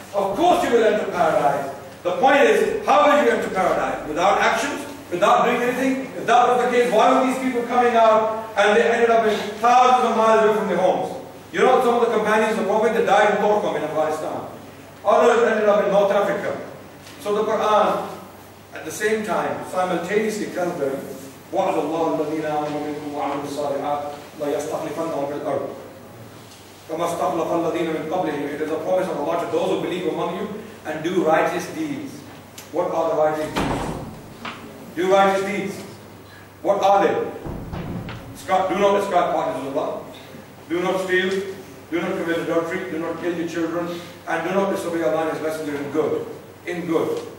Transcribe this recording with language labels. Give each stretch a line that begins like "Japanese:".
English: Of course you will enter paradise. The point is, how will you enter paradise? Without actions? Without doing anything? If that was the case, why were these people coming out and they ended up in thousands of miles away from their homes? You know, some of the companions of the Prophet, they died in Torkom in Afghanistan. Others ended up in North Africa. So the Quran, at the same time, simultaneously tells them,
Arabic: وَعْدَ اللَّهُ الَّذِينَ آمَنُوا مِنكُمْ وَعَمِلُوا الصَّالِحَاتِ لَيَسْتَخْلِفَنَّهُمْ فِي الْأَرْضِ كَمَا اسْتَخْلَفَ الَّذِينَ مِنْ قَبْلِهِمْ.
English: It is a promise of Allah to those who believe among you and do righteous deeds. What are the righteous deeds? Do righteous deeds. What are they? Do not ascribe partners with Allah. Do not steal. Do not commit adultery. Do not kill your children. And do not disobey Allah and His Messenger in good. In good.